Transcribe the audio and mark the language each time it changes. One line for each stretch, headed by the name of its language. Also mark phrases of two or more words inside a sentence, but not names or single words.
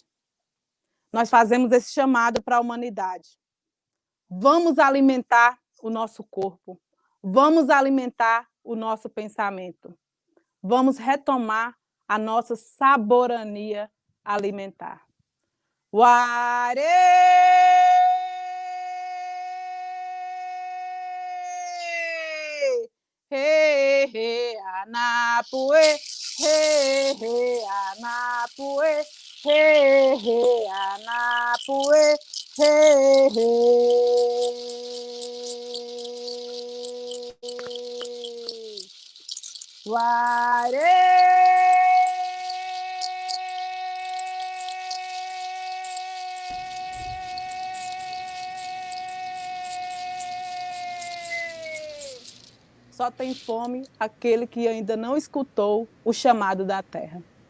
Portuguese: Nós fazemos esse chamado para a humanidade. Vamos alimentar o nosso corpo, vamos alimentar o nosso pensamento, vamos retomar a nossa saborania alimentar. Uare! He, he, anapue, he, he, anapue, he, he, anapue, he, he. Uare! Só tem fome aquele que ainda não escutou o chamado da terra.